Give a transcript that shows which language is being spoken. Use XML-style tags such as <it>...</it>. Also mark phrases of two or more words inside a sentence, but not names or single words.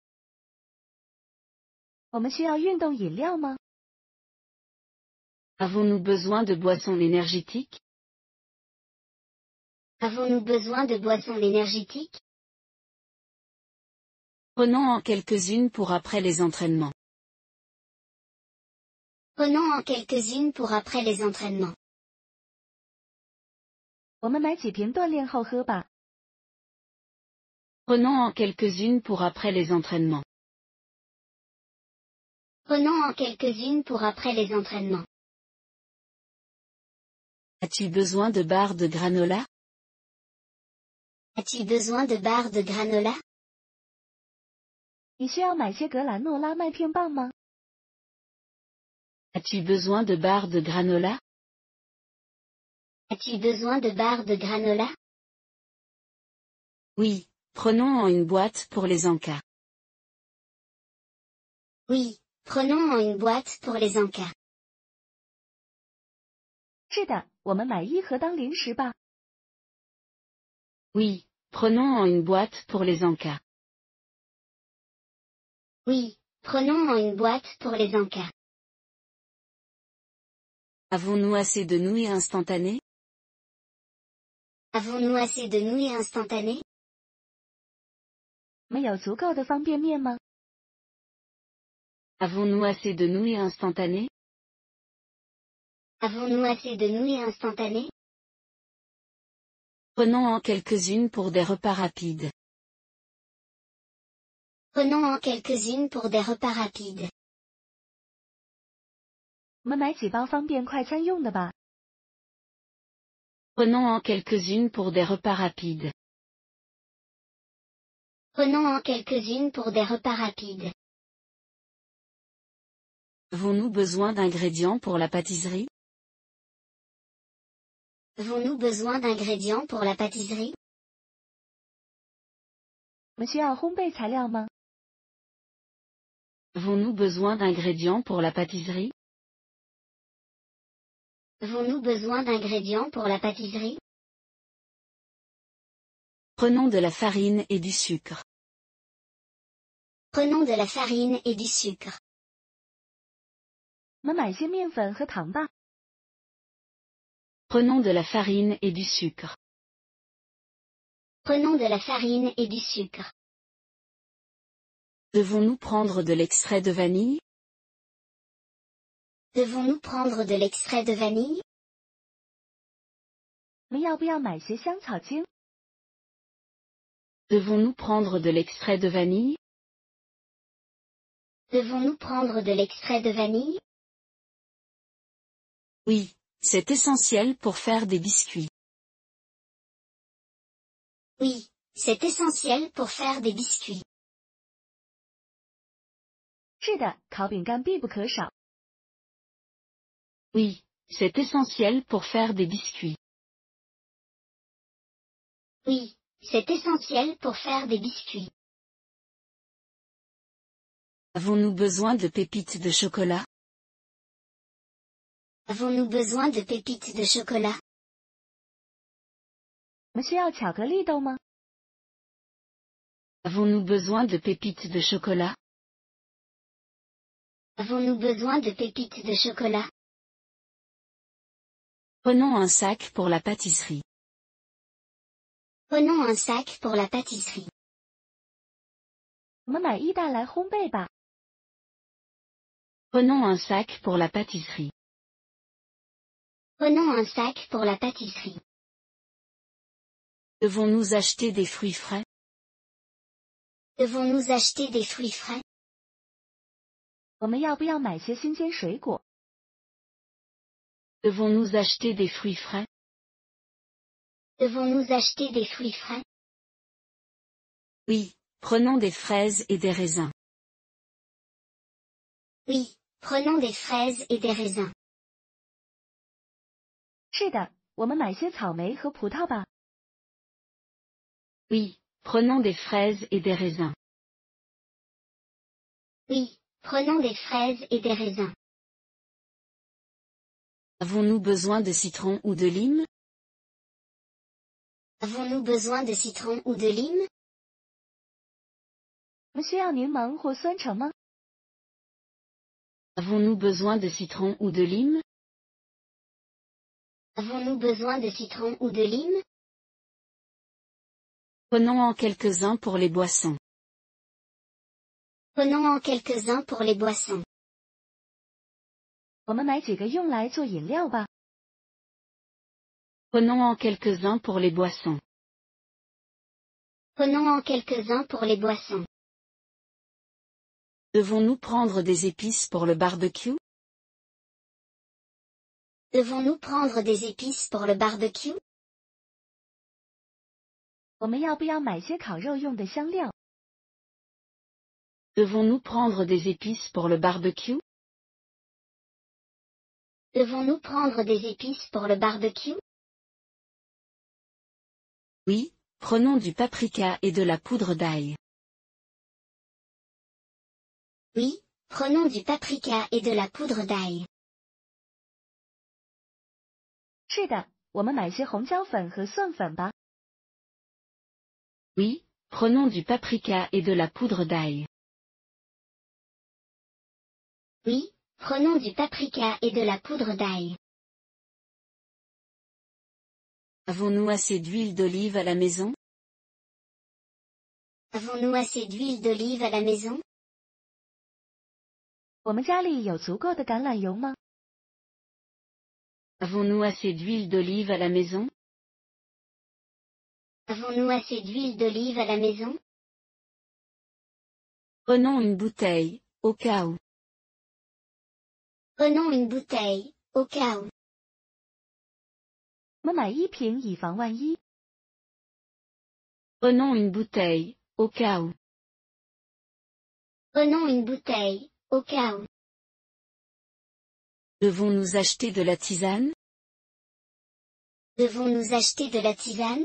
<zh>我们需要运动饮料吗？</zh> <fr>Avons-nous besoin de boissons énergétiques? Avons-nous besoin de boissons énergétiques? Prenons en quelques-unes pour après les entraînements. Prenons en quelques-unes pour après les entraînements.</fr> <zh>我们买几瓶锻炼后喝吧。</zh> <fr>Prenons en quelques-unes pour après les entraînements. Prenons en quelques-unes pour après les entraînements. As-tu besoin de barres de granola? As-tu besoin de barres de granola?</fr> <zh>你需要买些格兰诺拉麦片棒吗？</zh> <fr>As-tu besoin de barres de granola? As-tu besoin de barres de granola? Oui, prenons en une boîte pour les encas. Oui, prenons en une boîte pour les encas.</fr> <zh>是的，我们买一盒当零食吧。</zh> <fr>Oui, prenons en une boîte pour les encas. Oui, prenons en une boîte pour les encas. Avons-nous assez de nouilles instantanées? Avons-nous assez de nouilles instantanées?</fr> <zh>我们有足够的方便面吗？</zh> <fr>Avons-nous assez de nouilles instantanées? Avons-nous assez de nouilles instantanées? Prenons en quelques-unes pour des repas rapides. Prenons en quelques-unes pour des repas rapides.</fr> <zh>我们买几包方便快餐用的吧。</zh> <fr>Prenons en quelques-unes pour des repas rapides. Prenons en quelques-unes pour des repas rapides. Avons-nous besoin d'ingrédients pour la pâtisserie? Avons-nous besoin d'ingrédients pour la pâtisserie?</fr> <zh>我们需要烘焙材料吗？</zh> <fr>Avons-nous besoin d'ingrédients pour la pâtisserie? Avons-nous besoin d'ingrédients pour la pâtisserie? Prenons de la farine et du sucre. Prenons de la farine et du sucre.</fr> <zh>我们买些面粉和糖吧。</zh> <fr>Prenons de la farine et du sucre. Prenons de la farine et du sucre. Devons-nous prendre de l'extrait de vanille? Devons-nous prendre de l'extrait de vanille?</fr> <zh>我们要不要买些香草精？</zh> <fr>Devons-nous prendre de l'extrait de vanille? Devons-nous prendre de l'extrait de vanille? Oui, c'est essentiel pour faire des biscuits. Oui, c'est essentiel pour faire des biscuits.</fr> <zh>是的，烤饼干必不可少。</zh> <fr>Oui, c'est essentiel pour faire des biscuits. Oui, c'est essentiel pour faire des biscuits. Avons-nous besoin de pépites de chocolat? Avons-nous besoin de pépites de chocolat?</fr> <zh>我们需要巧克力豆吗？</zh> <fr>Avons-nous besoin de pépites de chocolat? Avons-nous besoin de pépites de chocolat? Prenons un sac pour la pâtisserie. Prenons un sac pour la pâtisserie.</fr> <zh>我们买一袋来烘焙吧。</zh> <fr>Prenons un sac pour la pâtisserie. Prenons un sac pour la pâtisserie. Devons-nous acheter des fruits frais? Devons-nous acheter des fruits frais?</fr> <zh>我们要不要买些新鲜水果？</zh> <fr>Devons-nous acheter des fruits frais? Devons-nous acheter des fruits frais? Oui, prenons des fraises et des raisins. Oui, prenons des fraises et des raisins.</fr> <zh>是的，我们买些草莓和葡萄吧。</zh> <fr>Oui, prenons des fraises et des raisins. Oui, Prenons des fraises et des raisins. Avons-nous besoin de citron ou de lime? Avons-nous besoin de citron ou de lime?</fr> <zh>我们需要柠檬或酸橙吗？</zh> <fr>Avons-nous besoin de citron ou de lime? Avons-nous besoin de citron ou de lime? Prenons en quelques-uns pour les boissons. Prenons en quelques-uns pour les boissons.</fr> <zh>我们买几个用来做饮料吧。</zh> <fr>Prenons en quelques-uns pour les boissons. Prenons en quelques-uns pour les boissons. Devons-nous prendre des épices pour le barbecue? Devons-nous prendre des épices pour le barbecue?</fr> <zh>我们要不要买些烤肉用的香料？</zh> <fr>Devons-nous prendre des épices pour le barbecue? Devons-nous prendre des épices pour le barbecue? Oui, prenons du paprika et de la poudre d'ail. Oui, prenons du paprika et de la poudre d'ail.</fr> <zh>是的，我们买些红椒粉和蒜粉吧。</zh> <fr>Oui, prenons du paprika et de la poudre d'ail. Oui, prenons du paprika et de la poudre d'ail. Avons-nous assez d'huile d'olive à la maison? Avons-nous assez d'huile d'olive à la maison?</fr> <zh>我们家里有足够的橄榄油吗？</zh> <fr>Avons-nous assez d'huile d'olive à la maison? Avons-nous assez d'huile d'olive à la maison? Prenons une bouteille, au cas où. Prenons une bouteille, au cas où.</fr> <zh>我们买一瓶以防万一。</zh> <fr>Prenons une bouteille, au cas où. Prenons une bouteille, au cas où. Devons-nous acheter de la tisane? Devons-nous acheter de la tisane?</fr>